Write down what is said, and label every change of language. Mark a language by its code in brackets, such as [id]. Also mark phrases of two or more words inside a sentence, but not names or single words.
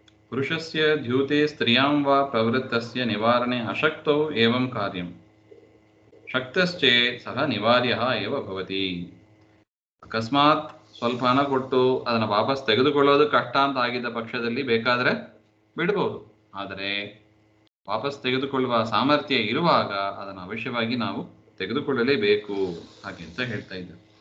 [sa] ಪುರುಷಸ್ಯ ದ್ಯೂತೆ ಸ್ತ್ರಿಯಾಂ ವಾ ಪ್ರವೃತ್ತಸ್ಯ ನಿವಾರಣೆ ಅಶಕ್ತೌ ಏವಂ ಕಾರ್ಯಂ ಶಕ್ತಶ್ಚೇತ್ ಸಹ ನಿವಾರ್ಯಃ ಏವ ಭವತಿ. [kn] ಅಕಸ್ಮಾತ್ ಸ್ವಲ್ಪ ಹಣ ಕೊಟ್ಟು ಅದನ್ನು ವಾಪಸ್ ತೆಗೆದುಕೊಳ್ಳೋದು ಕಷ್ಟ ಅಂತ ಆಗಿದ್ದ ಪಕ್ಷದಲ್ಲಿ ಬೇಕಾದರೆ ಬಿಡ್ಬೋದು. ಆದರೆ ವಾಪಸ್ ತೆಗೆದುಕೊಳ್ಳುವ ಸಾಮರ್ಥ್ಯ ಇರುವಾಗ ಅದನ್ನು ಅವಶ್ಯವಾಗಿ ನಾವು ತೆಗೆದುಕೊಳ್ಳಲೇಬೇಕು ಹಾಗೆ ಅಂತ ಹೇಳ್ತಾ ಇದ್ದಾರೆ.